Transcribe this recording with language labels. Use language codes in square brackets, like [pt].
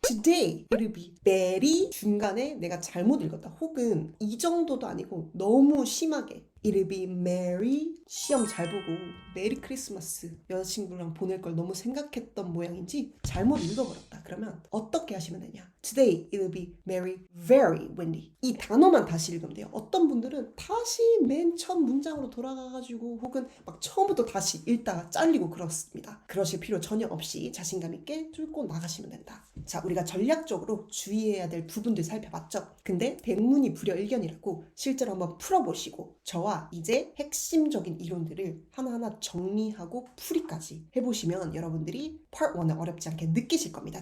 [en] Today it'll be very [ko] 중간에 내가 잘못 읽었다. 혹은 이 정도도 아니고 너무 심하게 [en] It'll be merry [ko] 시험 잘 보고 메리 크리스마스 여자친구랑 보낼 걸 너무 생각했던 모양인지 잘못 읽어버렸다. 그러면 어떻게 하시면 되냐? [en] Today it'll be merry, very windy. [ko] 이 단어만 다시 읽으면 돼요. 어떤 분들은 다시 맨 첫 문장으로 돌아가가지고 혹은 막 처음부터 다시 읽다가 잘리고 그렇습니다. 그러실 필요 전혀 없이 자신감 있게 뚫고 나가시면 된다. 자, 우리가 전략적으로 주의해야 될 부분들 살펴봤죠. 근데 백문이 불여일견이라고 실제로 한번 풀어보시고 저와 이제 핵심적인 이론들을 하나하나 정리하고 풀이까지 해보시면 여러분들이 Part 1을 어렵지 않게 느끼실 겁니다.